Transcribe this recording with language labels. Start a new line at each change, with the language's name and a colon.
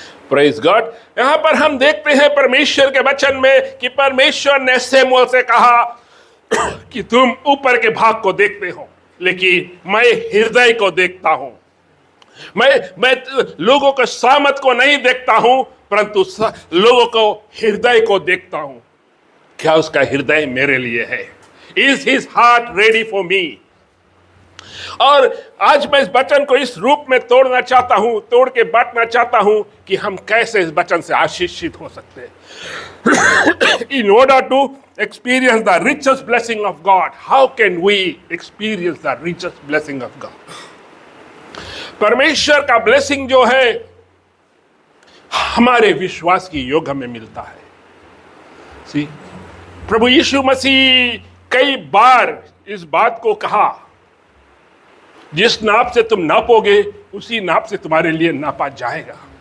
Hindi: Praise God. यहाँ पर हम देखते हैं परमेश्वर के वचन में कि परमेश्वर ने शमूएल से कहा कि तुम ऊपर के भाग को देखते हो, लेकिन मैं हृदय को देखता हूं। मैं लोगों के सामत को नहीं देखता हूं, परंतु लोगों को हृदय को देखता हूं। क्या उसका हृदय मेरे लिए है?
English: Is his heart ready for me?
Hindi: और आज मैं इस वचन को इस रूप में तोड़ के बांटना चाहता हूं कि हम कैसे इस वचन से आशीषित हो सकते हैं।
English: In order to experience the richest blessing of God, how can we experience the richest blessing of God?
Hindi: परमेश्वर का ब्लेसिंग जो है हमारे विश्वास की योग हमें मिलता है। सी, प्रभु यीशु मसीह कई बार इस बात को कहा, जिस नाप से तुम नापोगे उसी नाप से तुम्हारे लिए नापा जाएगा।